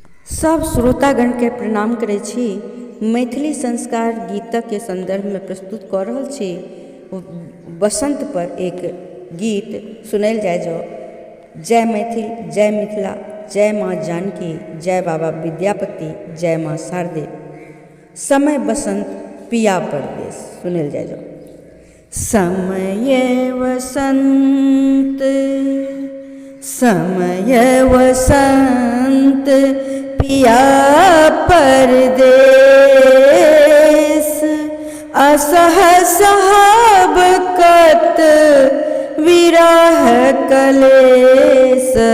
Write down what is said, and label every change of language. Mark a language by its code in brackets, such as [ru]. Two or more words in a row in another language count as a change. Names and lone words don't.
[mai] सब श्रोतागण के प्रणाम करै छी। मैथिली संस्कार गीतक के संदर्भ में प्रस्तुत कऽ रहल छी। बसंत पर एक गीत सुनैल जाय जो। जय मैथिल, जय मिथिला, जय माँ जानकी, जय बाबा विद्यापति, जय माँ शारदे। समय बसंत पिया परदेस सुनैल जाय जो। समय वसंत, समय वसंत पिया परदेस, असह सहब कत विरह कलेस।